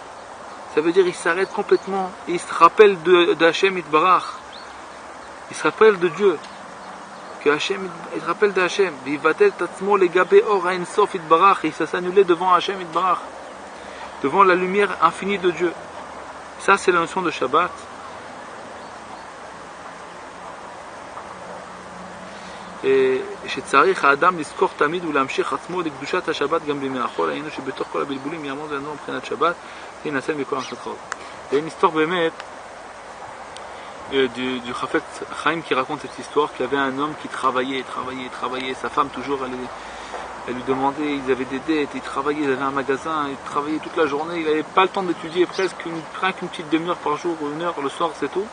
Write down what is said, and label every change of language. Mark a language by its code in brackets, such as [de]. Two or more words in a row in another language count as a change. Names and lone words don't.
[fr] Ça veut dire qu'il s'arrête complètement et il se rappelle d' [he] השם יתברך. [fr] Il se rappelle de Dieu. Que Hachem, il se rappelle d'Hachem. Il s'annulait devant [he] השם יתברך. [fr] Devant la lumière infinie de Dieu. Ça, c'est la notion de Shabbat. [he] שצריך האדם לזכור תמיד ולהמשיך עצמו לקדושת השבת גם בימי החול, היינו שבתוך כל הבלבולים יעמוד לנו מבחינת שבת להינצל מכל המחלקות. [fr] Il y a une histoire באמת du Chafetz Chaim qui raconte cette histoire, qu'il y avait un homme qui travaillait, sa femme toujours elle lui demandait, ils avaient des dettes, il travaillait, ils avaient un magasin, il travaillait toute la journée, il n'avait pas le temps d'étudier, presque rien qu'une petite demi-heure par jour ou une heure le soir, c'est tout.